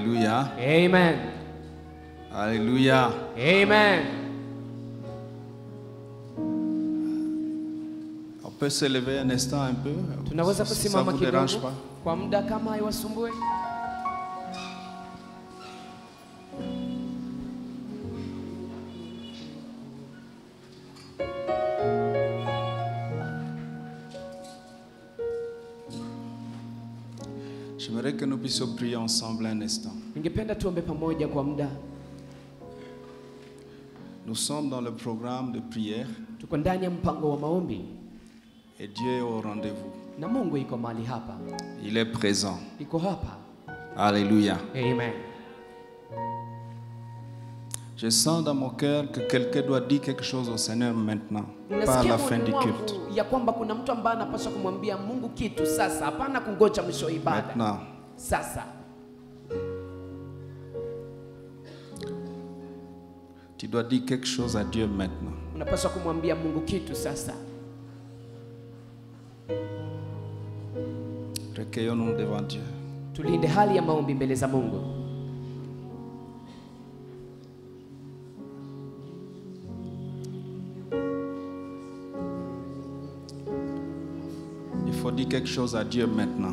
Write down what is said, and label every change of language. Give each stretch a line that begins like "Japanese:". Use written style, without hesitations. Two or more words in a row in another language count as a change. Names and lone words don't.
French: Alléluia. Amen. Alléluia. Amen. On peut se lever un instant un peu.
Swahili: Tunaweza
French: Ça
Swahili: kusimama
French: vous dérange
Swahili: kidogo
French: pas?
Swahili: kwa muda kama haiwasumbue.
French: J'aimerais que nous puissions prier ensemble un instant.
Swahili: Ningependa tuombe pamoja kwa muda.
French: Nous sommes dans le programme de prière
Swahili: Tuko ndani ya mpango wa maombi
French: et Dieu est au rendez-vous.
Swahili: na Mungu iko mahali hapa.
French: Il est présent.
Swahili: Iko hapa.
French: Alléluia. Amen. Je sens dans mon cœur que quelqu'un doit dire quelque chose au Seigneur maintenant, pas à
Swahili: Nasikia
French: la fin du
Swahili: moyoni
French: culte.
Swahili: mwangu ya kwamba kuna mtu ambaye anapaswa kumwambia Mungu kitu sasa, hapana kungoja mwisho wa ibada.
French: Maintenant.
Swahili: Sasa
French: Tu dois dire quelque chose à Dieu maintenant.
Swahili: unapaswa kumwambia Mungu kitu sasa.
French: Recueillons-nous devant Dieu.
Swahili: Tulinde hali ya maombi mbele za Mungu.
French: Il faut dire quelque chose à Dieu maintenant.